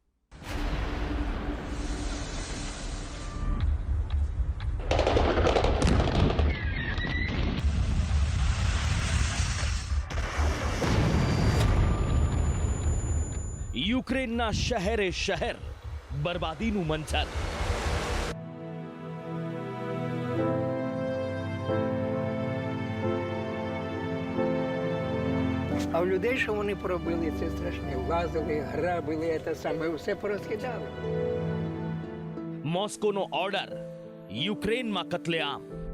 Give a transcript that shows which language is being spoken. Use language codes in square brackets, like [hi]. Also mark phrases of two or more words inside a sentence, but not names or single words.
[gu] યુક્રેનના શહેરે શહેર બરબાદીનું મંજર. [uk] А у людей, що вони поробили, це страшне. Влазили, грабили, це саме, все порозкидали. [gu] મોસ્કોનો ઓર્ડર, યુક્રેનમાં કત્લેઆમ.